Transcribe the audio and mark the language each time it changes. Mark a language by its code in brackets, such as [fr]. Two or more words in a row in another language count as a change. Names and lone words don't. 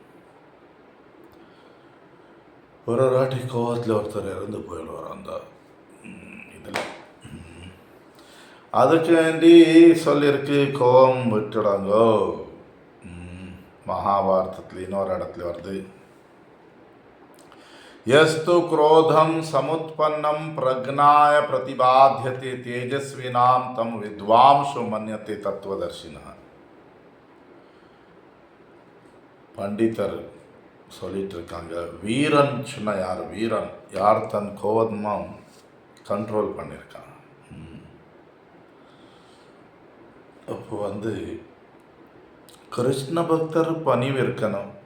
[ta] ஒரு வாட்டி கோபத்தில் ஒருத்தர் இறந்து போயிடுவார் அந்த இதில். அதுக்கு வேண்டி சொல்லியிருக்கு கோபம் விட்டுடாங்கோ. மகாபாரதத்தில் இன்னொரு இடத்துல வருது, [sa] यस्तु क्रोधम समुत्पन्नम प्रज्ञाय प्रतिबाध्यते तेजस्विनां तम विद्वांसो मन्यते तत्वदर्शिनः. [ta] பண்டிதர் சொல்லிட்டு இருக்காங்க, வீரன் சொன்ன யார், வீரன் யார் தன் கோபமாக கண்ட்ரோல் பண்ணியிருக்காங்க. அப்போ வந்து கிருஷ்ண பக்தர் பணிவு இருக்கணும்.